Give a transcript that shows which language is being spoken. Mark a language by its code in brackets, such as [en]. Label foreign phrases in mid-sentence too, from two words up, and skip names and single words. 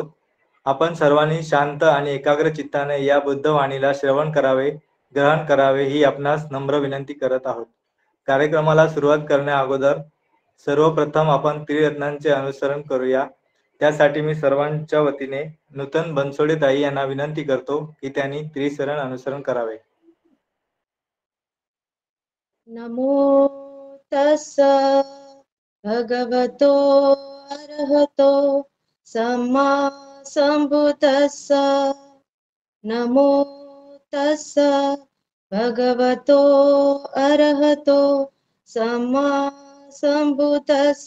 [mr] आपण सर्वांनी शांत आणि एकाग्र चित्ताने या बुद्ध वाणीला श्रवण करावे, ग्रहण करावे ही आपणास नम्र विनंती करत आहोत. कार्यक्रमाला सुरुवात करण्या अगोदर सर्वप्रथम आपण त्रिरत्नांचे अनुसरण करूया. त्यासाठी मी सर्वांच्या वतीने नूतन बनसोडे ताई यांना विनंती करतो की त्यांनी त्रिशरण अनुसरण करावे. [pi] नमो तस्स भगवतो अरहतो सम्मा संबुद्दस्स. नमो तस्स भगवतो अरहतो सम्मा संबुद्दस्स.